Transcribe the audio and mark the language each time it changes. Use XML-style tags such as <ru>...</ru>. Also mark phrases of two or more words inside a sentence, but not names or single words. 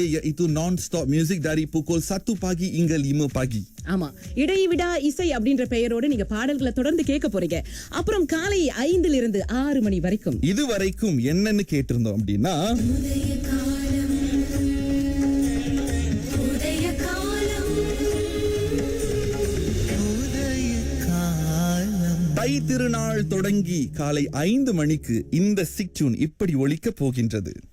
<ms>இது</ms> <en>non stop music</en> <ms>dari pukul 1 pagi hingga 5 pagi.</ms> <ta>ஆமா, இடைவிடா இசை அப்படின்ற பெயரோடு நீங்க பாடல்களை தொடர்ந்து கேட்க போறீங்க. அப்புறம் காலை 5 இருந்து 6 மணி வரைக்கும் இது வரைக்கும் என்னன்னு கேட்டிருந்தோம் அப்படின்னா தை திருநாள் தொடங்கி காலை 5 மணிக்கு இந்த சிக்யூன் இப்படி ஒலிக்க போகின்றது.</ta>